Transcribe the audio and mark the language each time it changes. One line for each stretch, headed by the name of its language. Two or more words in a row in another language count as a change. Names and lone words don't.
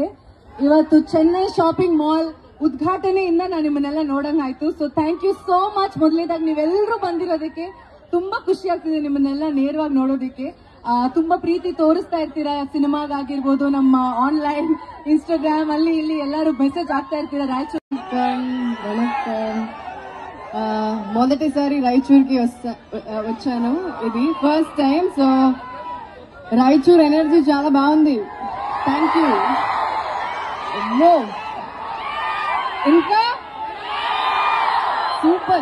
Kannada: ಇವತ್ತು ಚೆನ್ನೈ ಶಾಪಿಂಗ್ ಮಾಲ್ ಉದ್ಘಾಟನೆಯಿಂದ ನಾನು ನಿಮ್ಮನ್ನೆಲ್ಲ ನೋಡಂಗಾಯ್ತು.
English: so thank you so much.
Kannada: ಮೊದಲನೇದಾಗಿ ನೀವೆಲ್ಲರೂ ಬಂದಿರೋದಕ್ಕೆ ತುಂಬಾ ಖುಷಿ ಆಗ್ತಿದೆ, ನಿಮ್ಮನ್ನೆಲ್ಲ ನೇರವಾಗಿ ನೋಡೋದಕ್ಕೆ. ತುಂಬಾ ಪ್ರೀತಿ ತೋರಿಸ್ತಾ ಇರ್ತೀರಾ, ಸಿನಿಮಾಗಾಗಿರ್ಬೋದು, ನಮ್ಮ ಆನ್ಲೈನ್ ಇನ್ಸ್ಟಾಗ್ರಾಮ್ ಅಲ್ಲಿ ಇಲ್ಲಿ ಎಲ್ಲರೂ ಮೆಸೇಜ್ ಆಗ್ತಾ ఇర్ತೀరా.
Telugu: రాయచూర్ మొదటిసారి రాయచూర్కి వచ్చాను, ఇది
English: first time.
Telugu: సో రాయచూర్ ఎనర్జీ చాలా బాగుంది.
English: thank you.
Telugu: ఇంకా సూపర్.